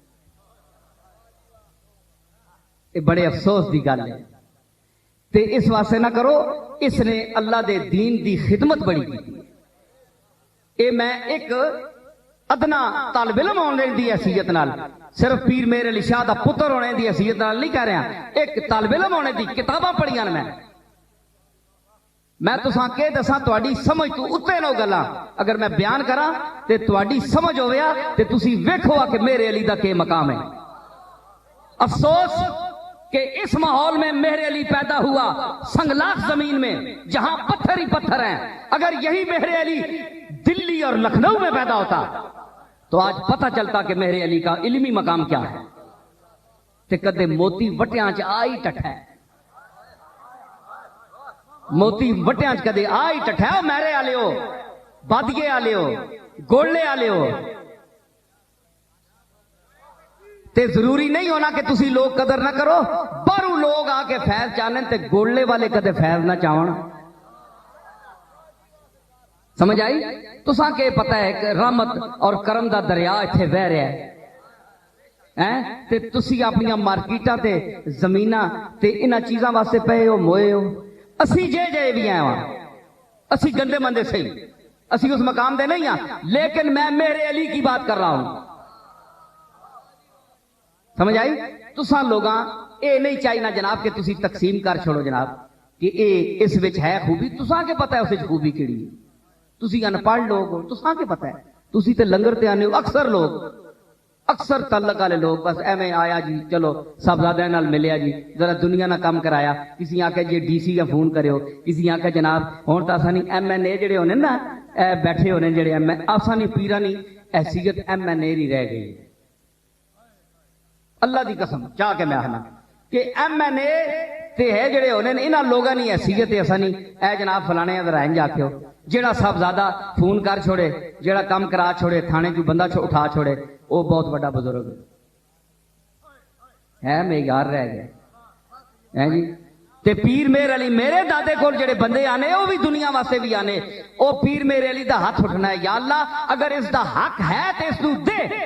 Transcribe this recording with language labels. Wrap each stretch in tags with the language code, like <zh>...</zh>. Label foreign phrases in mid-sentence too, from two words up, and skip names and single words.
<pa>یہ بڑے افسوس دی گل ہے تے اس واسطے نہ کرو، اس نے اللہ دے دین دی خدمت بڑی کی۔ اے میں ایک ادنا طالب علم ہونے دی حیثیت نال، صرف پیر مہر علی شاہ دا پتر ہونے دی حیثیت نال نہیں کہہ رہا، ایک طالب علم ہونے دی کتاباں پڑھیاں میں تساں کہ دساں تہاڈی سمجھ تو اتے نو گلاں اگر میں بیان کراں تے تہاڈی سمجھ ہویا تے تسی ویکھو کہ میرے علی دا کے مقام ہے۔</pa> <ur>افسوس کہ اس ماحول میں مہر علی پیدا ہوا، سنگلاخ زمین میں جہاں پتھر ہی پتھر ہیں۔ اگر یہی مہر علی دلی اور لکھنؤ میں پیدا ہوتا تو آج پتہ چلتا کہ مہر علی کا علمی مقام کیا ہے۔</ur> <pa>تے کدے موتی وٹیاں چ آئی ٹٹھا ہے، موتی وٹیاں چ کدے آئی ٹٹھا ہے۔ میرے والے ہو، بادیے والے ہو، گولڑے والے ہو، تے ضروری نہیں ہونا کہ تسی لوگ قدر نہ کرو، بارو لوگ آ کے فیض چاہنے تے گولڑے والے کدے فیض نہ چاہن۔ سمجھ آئی؟ تساں کہ پتہ ہے کہ رحمت اور کرم دا دریا اتھے بہ رہا ہے تے تسی اپنی مارکیٹاں تے زمیناں تے انہاں چیزاں واسطے پئے ہو موئے ہو۔ اسی جے بھی آئے ہاں، اسی گندے مندے صحیح، اسی اس مقام دے نہیں ہاں،</pa> <ur>لیکن میں میرے علی کی بات کر رہا ہوں۔</ur> <pa>سمجھ آئی؟ تساں لوگاں اے نہیں چاہیے جناب کہ تسی تقسیم کر چھوڑو جناب کہ اے اس وچ ہے خوبی، تساں کے پتہ ہے اس وچ خوبی کیڑی ہے۔ تسی ان پڑھ لوگ ہو، تساں کے پتہ ہے، تسی تے لنگر تے آنے ہو، اکثر تعلق والے لوگ بس ایویں آیا جی چلو صاحبزادے نال ملیا جی ذرا دنیا نہ کام کرایا، کسی آکھے جی ڈی سی کا فون کرو، کسی آکھے جناب ہوں تو آسانی ایم این اے جڑے ہونے نا بیٹھے ہونے جڑے ایم این آسانی پیرانی حیثیت ایم این اے ہی رہ گئی۔ اللہ دی قسم چاہ کے میں آنا کہ ایم این اے تے ہے جڑے ہونے انہاں لوگاں دی حیثیت اسانی اے جناب فلانے ذرا انج آکھو، جیڑا صاحبزادہ فون کر چھوڑے، جیڑا کام کرا چھوڑے، تھانے جو بندہ اٹھا چھوڑے، وہ بہت بڑا بزرگ ہے معیار رہ گیا ہے جی۔ تے پیر میر علی میرے دادے کول جڑے بندے آنے وہ بھی دنیا واسطے بھی آنے، او پیر میر علی دا ہاتھ اٹھنا ہے، یا اللہ اگر اس دا حق ہے تے اس نو دے،</pa>